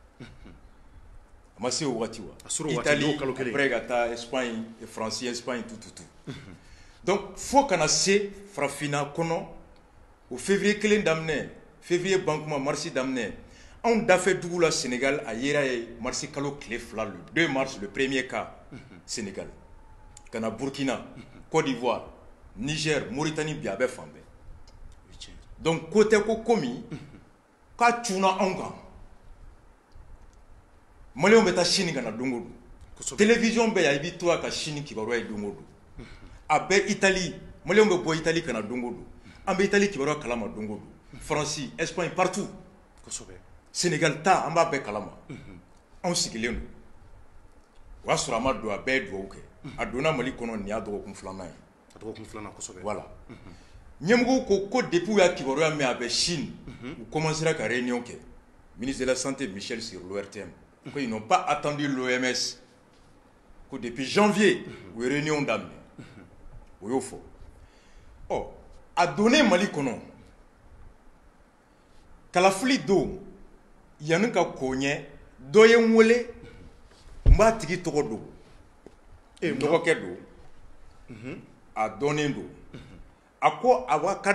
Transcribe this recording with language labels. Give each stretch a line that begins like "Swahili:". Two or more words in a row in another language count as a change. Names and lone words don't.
Bambara: a ma se o wagati wa Italie après ka taa Espagne France Espagne
French: tout donc
Bambara: fo kana se farafinna kɔnɔ o février kelen daminɛ février ban kuma mars daminɛ anw dafɛ dugu la Sénégal a yera ye mars kalo tile fila
French: le 2 mars le premier cas
Bambara: Sénégal kana Burkina Côte d'Ivoire Niger Mauritanie bi a bɛ fan bɛɛ donc ko tɛ ko komi k'a cunna anw kan maliyɛnw bɛ taa Chine kana don o don télévision bɛ yan i b'i to a ka Chine kibaruya ye don o don a bɛ Italie maliyɛnw bɛ bɔ Italie kana don o don an bɛ Italie kibaruya kalama don o don France Espagne partout Sénégal ta an b'a bɛɛ kalama anw sigilen don o y'a sɔrɔ a ma don a bɛɛ ye dugawu kɛ a donna Mali kɔnɔ nin y'a dɔgɔkun filanan ye voilà ɲɛmɔgɔw ko depuis u y'a kibaruya mɛn a bɛ Chine u commencera ka réunion kɛ
French: ministre de la santé
Bambara: Michel
French: sur l'ORTM
Bambara: ko
French: ils n'ont pas attendu l'OMS
Bambara: ko depuis janvier u ye réunion daminɛ o y'o fɔ a donnen Mali kɔnɔ kalafili don yanni ka k'o ɲɛ dɔ ye n wele n b'a tigi tɔgɔ don dɔgɔkɛ don a dɔnnen don a ko a ka